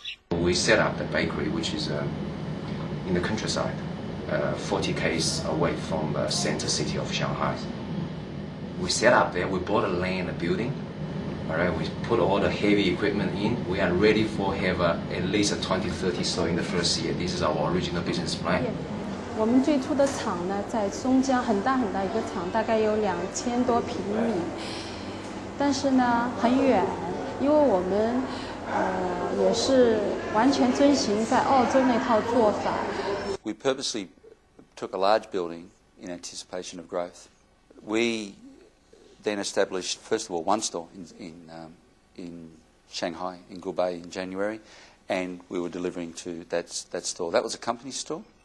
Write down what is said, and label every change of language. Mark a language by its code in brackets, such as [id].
[en] We set up the bakery, which is in the countryside, 40 km away from the center city of Shanghai. We set up there, we bought a land, a building, all right, we put all the heavy equipment in. We are ready for have at least a 20-30 store in the first year. This is our original business plan. [zh] 我们最初的厂呢，在松江很大很大一个厂，大概有2000多平米，但是呢很远，因为我们也是完全遵循在澳洲那套做法。 [en] We purposely took a large building in anticipation of growth. We then established, first of all, one store in Shanghai, in Gubei in January, and we were delivering to that store. That was a company store.